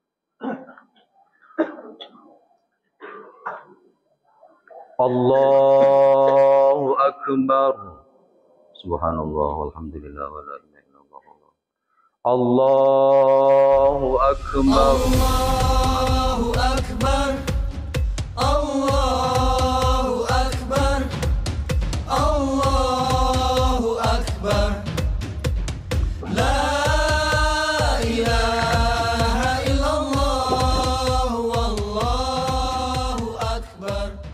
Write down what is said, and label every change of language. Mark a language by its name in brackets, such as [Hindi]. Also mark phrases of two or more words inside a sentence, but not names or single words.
[Arabic] الله أكبر. سبحان الله والحمد لله ولا إله إلا الله. الله أكبر. الله أكبر، الله أكبر، الله أكبر. لا إله إلا الله، والله أكبر.